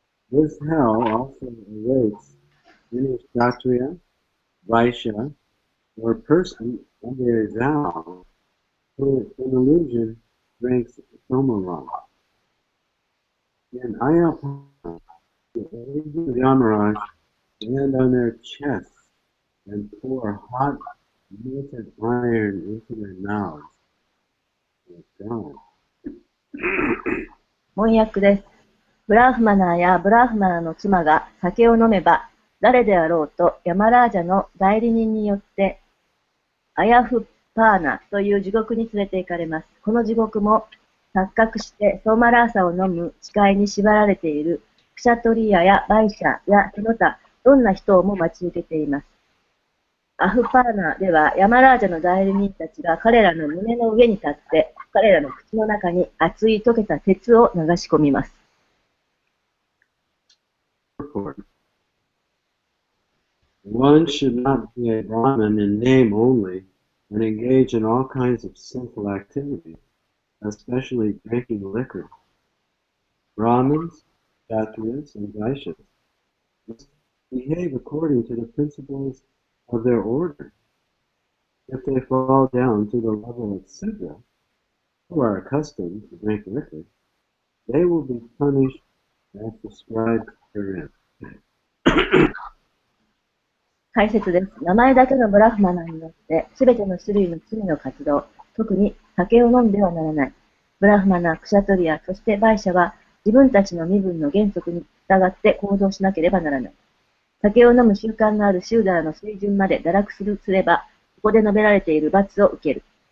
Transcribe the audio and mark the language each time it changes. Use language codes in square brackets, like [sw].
[en] This hell also awaits any Kshatriya, Vaishya, or person under a vow who in illusion drinks Somaran. In Ayapana, the agents of Yamaraj stand on their chests and pour hot melted iron into their mouths. Oh, [ja] 翻訳です。ブラーフマナーやブラーフマナーの妻が酒を飲めば、誰であろうとヤマラージャの代理人によって、アヤフパーナという地獄に連れて行かれます。この地獄も、錯覚してソーマラーサを飲む誓いに縛られているクシャトリアやバイシャやその他、どんな人をも待ち受けています。アフパーナではヤマラージャの代理人たちが彼らの胸の上に立って彼らの口の中に熱い溶けた鉄を流し込みます。 [en] One should not be a Brahmin in name only and engage in all kinds of sinful activities, especially drinking liquor. Brahmins, Kshatriyas, and Vaishyas must behave according to the principles of their order. If they fall down to the level of Sudra, who are accustomed to drink liquor, they will be punished as described herein. [ja] 解説です。名前だけのブラフマナによって、すべての種類の罪の活動、特に酒を飲んではならない。ブラフマナ、クシャトリア、そしてバイシャは、自分たちの身分の原則に従って行動しなければならない。酒を飲む習慣のあるシューダラの水準まで堕落すれば、ここで述べられている罰を受ける。